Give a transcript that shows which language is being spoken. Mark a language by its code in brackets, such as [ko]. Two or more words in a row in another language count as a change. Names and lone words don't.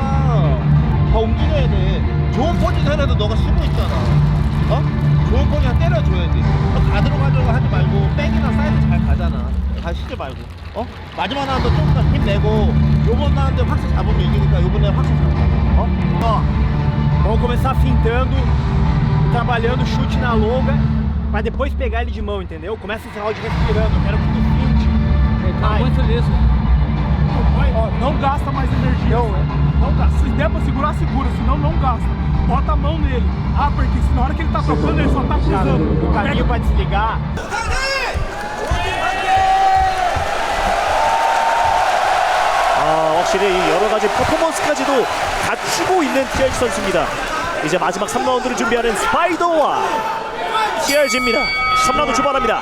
[ko] 더 움직여야 돼. 좋은 포지션에도 너가 쓰고 있잖아. 좋은 포지션 때려줘야지. 너 다 들어가려고 하지 말고 백이나 사이드 잘 가잖아. 다 쉬지 말고. 마지막 라운드 좀 더 힘내고 요번 라운드 확실히 잡으면 이기니까 요번에 확실히 잡자. [pt] Vamos começar fintando, trabalhando chute na longa, pra depois pegar ele de mão, entendeu? Começa esse round respirando, eu quero que tu finte. Vai. Não gasta mais energia. Não gasta. Se der pra segurar, segura. Senão, não gasta. Bota a mão nele. Porque na hora que ele tá tocando, ele só tá pisando. O caminho pra desligar. [ko] 확실히 이 여러 가지 퍼포먼스까지도 갖추고 있는 TRG 선수입니다. 이제 마지막 3라운드를 준비하는 스파이더와 TRG입니다. 3라운드 출발합니다.